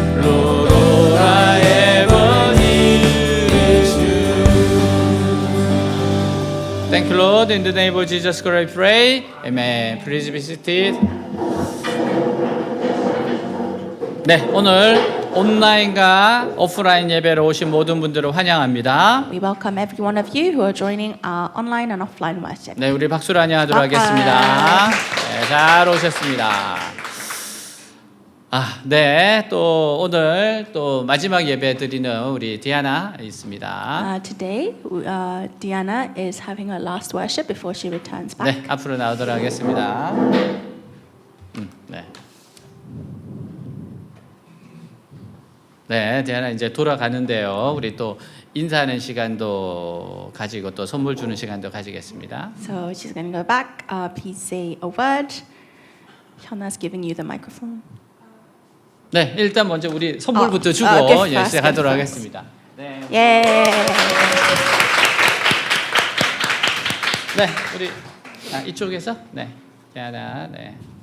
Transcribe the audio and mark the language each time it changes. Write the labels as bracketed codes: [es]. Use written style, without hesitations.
[en] Lord, all I ever need is you. Thank you, Lord. In the name of Jesus Christ, I pray. Amen. Please be seated. [ko] 네, 오늘 온라인과 오프라인 예배로 오신 모든 분들을 환영합니다. [en] We welcome every one of you who are joining our online and offline worship. [ko] 네, 우리 박수로 환영하도록 박수. 하겠습니다. 네, 잘 오셨습니다. 네, 또 오늘 또 마지막 예배 드리는 우리 디아나 있습니다. [en] Today, Diana is having her last worship before she returns back. [ko] 네, 앞으로 나오도록 하겠습니다. 네. 네, 디아나 이제 돌아가는데요. 우리 또 인사하는 시간도 가지고 또 선물 주는 시간도 가지겠습니다. [en] So she's going to go back. Please say a word. Hyuna's giving you the microphone. [ko] 네, 일단 먼저 우리 선물부터 주고 [en] gift first, [ko] 시작하도록 [en] gift first. [ko] 하겠습니다. 네, [en] Yay! [ko] 네, 우리 이쪽에서 네, 디아나, 네.